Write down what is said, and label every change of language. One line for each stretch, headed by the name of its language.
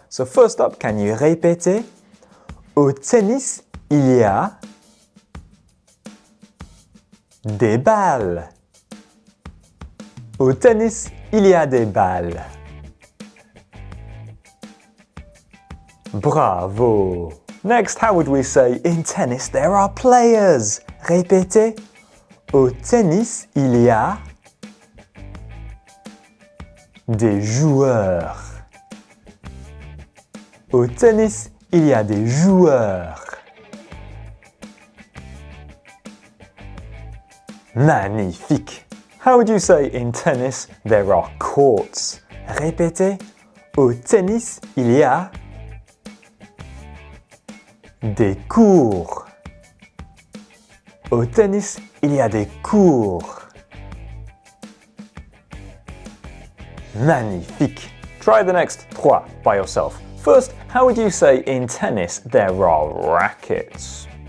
English: So first up, can you répéter?
French: Au tennis, il y a des balles. Au tennis, il y a des balles. Bravo!
English: Next, how would we say in tennis there are players?
French: Répétez. Au tennis, il y a des joueurs. Au tennis, il y a des joueurs. Magnifique!
English: How would you say in tennis there are courts?
French: Répétez. Au tennis, il y a des cours. Au tennis, il y a des cours. Magnifique!
English: Try the next trois by yourself. First, how would you say in tennis there are rackets?